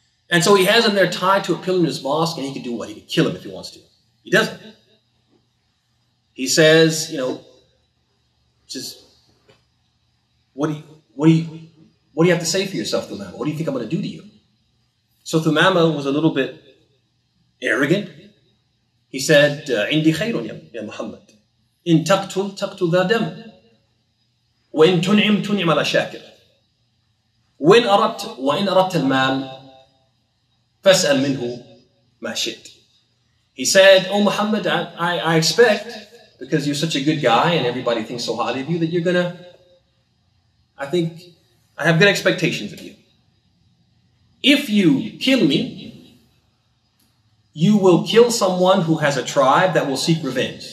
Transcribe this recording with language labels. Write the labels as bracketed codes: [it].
[en] And so he has him there tied to a pillar in his mosque, and he can do what? He can kill him if he wants to. He doesn't. He says, you know, just, what do you have to say for yourself, Thumama? What do you think I'm going to do to you? So Thumama was a little bit arrogant. He said, [ar] عندي خير يا محمد إن تقتل ذا دم وإن تنعم على شاكر وإن أردت المال فاسأل منه ما شئت. [en] He said, oh Muhammad, I expect, because you're such a good guy and everybody thinks so highly of you, that you're gonna, I have good expectations of you. If you kill me, you will kill someone who has a tribe that will seek revenge.